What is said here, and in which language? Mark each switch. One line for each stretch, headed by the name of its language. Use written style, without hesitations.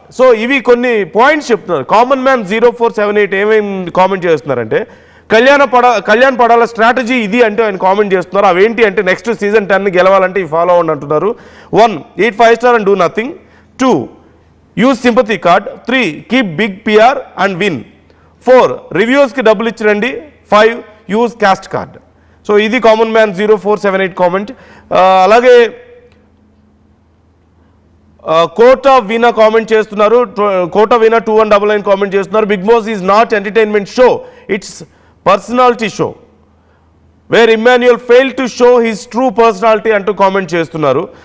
Telugu: So ఇవి కొన్ని points చెప్తున్నారు. కామన్ మ్యాన్ 0478 ఏమేమి కామెంట్ చేస్తున్నారంటే కళ్యాణ్ పడాల స్ట్రాటజీ ఇది అంటే ఆయన కామెంట్ చేస్తున్నారు. అవేంటి అంటే నెక్స్ట్ సీజన్ 10 గెలవాలంటే ఈ ఫాలో అవ్వండి అంటున్నారు.
English: 1 eat 5 star and do nothing, 2 use sympathy card, 3 keep big PR and win, 4
Telugu: రివ్యూవర్స్కి డబ్బులు ఇచ్చిరండి,
English: 5 use cast card.
Telugu: సో ఇది కామన్ మ్యాన్ 0478 కామెంట్. అలాగే కోటా వీణా కామెంట్ చేస్తున్నారు,
English: Kota Veena 2199 comment చేస్తున్నారు, Bigg Boss is not entertainment show, it's personality show where Emmanuel fail to show his true personality
Telugu: అంటూ comment చేస్తున్నారు.